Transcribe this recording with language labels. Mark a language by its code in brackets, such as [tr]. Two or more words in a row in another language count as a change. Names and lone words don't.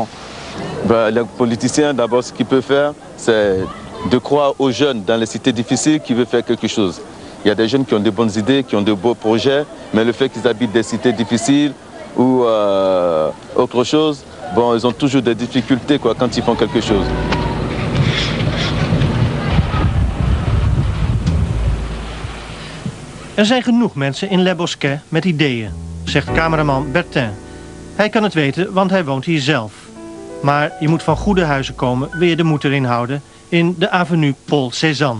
[fr] Ben, les politiciens, d'abord, ce qu'ils peuvent faire, c'est de croire aux jeunes dans les cités difficiles qui veulent faire quelque chose. Il y a des jeunes qui ont de bonnes idées, qui ont de beaux projets, mais le fait qu'ils habitent des cités difficiles ou autre chose, bon, ils ont toujours des difficultés quoi, quand ils font quelque chose. [nl] Er zijn genoeg mensen in Le Bosquet met ideeën, zegt cameraman Bertin. Hij kan het weten, want hij woont hier zelf. Maar je moet van goede huizen komen, wil je de moed erin houden, in de avenue Paul Cézanne.